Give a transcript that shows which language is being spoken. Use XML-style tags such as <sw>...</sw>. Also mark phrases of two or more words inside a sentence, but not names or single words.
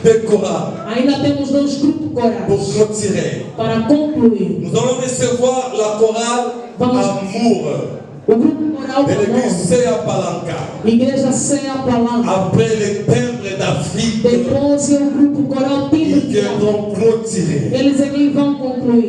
<fr>chorales</fr> <pt>Ainda temos 2 grupos corais</pt> <fr>pour clôturer.</fr> <pt>para concluir.</pt> <fr>Nous allons recevoir la chorale Amour</fr> <pt>O grupo coral</pt> <fr>de l'église</fr> <pt>Amor,</pt> <fr>Sea Palanca.</fr> <pt>Igreja Ceia Palanca.</pt> <fr>Après le timbre d'Afrique,</fr> <pt>Depois o grupo coral</pt> <fr>ils</fr> <pt>Timbre.</pt> <fr>viendront clôturer.</fr> <pt>Eles aqui vão concluir.</pt>